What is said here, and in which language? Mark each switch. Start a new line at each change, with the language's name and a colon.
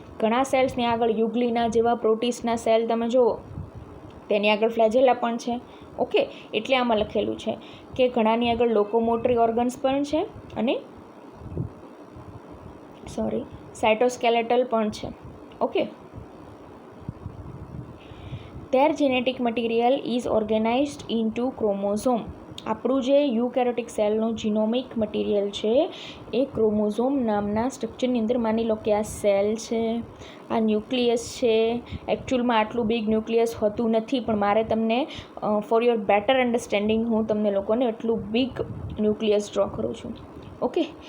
Gujarati: ઘણા સેલ્સની આગળ યુગ્લિના જેવા પ્રોટીસના સેલ તમે જુઓ, તેની આગળ ફ્લેજેલા પણ છે, ઓકે. એટલે આમાં લખેલું છે કે ઘણાની આગળ લોકોમોટરી ઓર્ગન્સ પણ છે અને સાયટોસ્કેલેટલ પણ છે, okay.
English: Their genetic material is organized into chromosome.
Gujarati: આપણું જે યુકેરિયોટિક સેલનું જીનોમિક મટીરિયલ છે એ ક્રોમોઝોમ નામના સ્ટ્રક્ચરની અંદર, માની લો કે આ સેલ છે, આ ન્યુક્લિયસ છે. એકચ્યુઅલમાં આટલું બિગ ન્યુક્લિયસ હોતું નથી, પણ મારે તમને
English: for your better understanding
Gujarati: હું તમને લોકોને એટલું બિગ ન્યુક્લિયસ ડ્રો કરું છું, ઓકે.